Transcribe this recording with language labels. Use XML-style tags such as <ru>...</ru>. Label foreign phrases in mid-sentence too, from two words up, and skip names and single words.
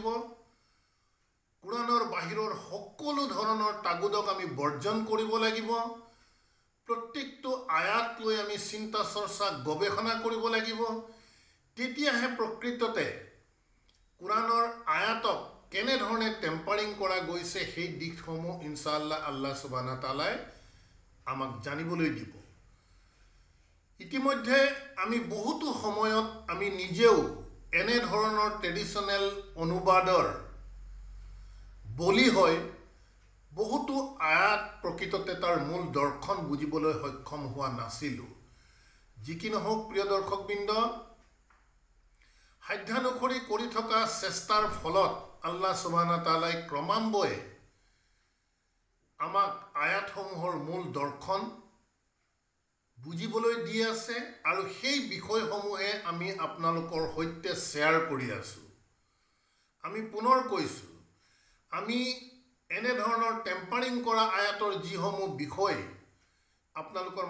<as>কোৰআনৰ বাহিৰৰ সকলো ধৰণৰ তাগুদক আমি বৰ্জন কৰিব লাগিব। প্ৰত্যেকটো আয়াত লৈ আমি চিন্তা চৰ্চা গৱেষণা কৰিব লাগিব। তেতিয়াহে প্ৰকৃততে কোৰআনৰ আয়াতক কেনেধৰণে টেম্পাৰিং কৰা গৈছে সেই দিশসমূহ</as> <ar>إن شاء الله الله سبحانه وتعالى</ar> <as>আমাক জানিবলৈ দিব। ইতিমধ্যে আমি বহুতো সময়ত আমি নিজেও এনেধৰণৰ ট্ৰেডিশ্যনেল অনুবাদৰ বলি হৈ বহুতো আয়াত প্ৰকৃততে তাৰ মূল দৰ্শন বুজিবলৈ সক্ষম হোৱা নাছিলোঁ। যি কি নহওক প্ৰিয় দৰ্শকবৃন্দ, সাধ্যানুসৰি কৰি থকা চেষ্টাৰ ফলত</as> <ar>الله سبحانه وتعالى</ar> <as>ক্ৰমান্বয়ে আমাক আয়াতসমূহৰ মূল দৰ্শন বুজিবলৈ দি আছে আৰু সেই বিষয়সমূহে আমি আপোনালোকৰ সৈতে শ্বেয়াৰ কৰি আছোঁ। আমি পুনৰ কৈছোঁ, আমি এনেধৰণৰ টেম্পাৰিং কৰা আয়াতৰ যিসমূহ বিষয় আপোনালোকৰ</as>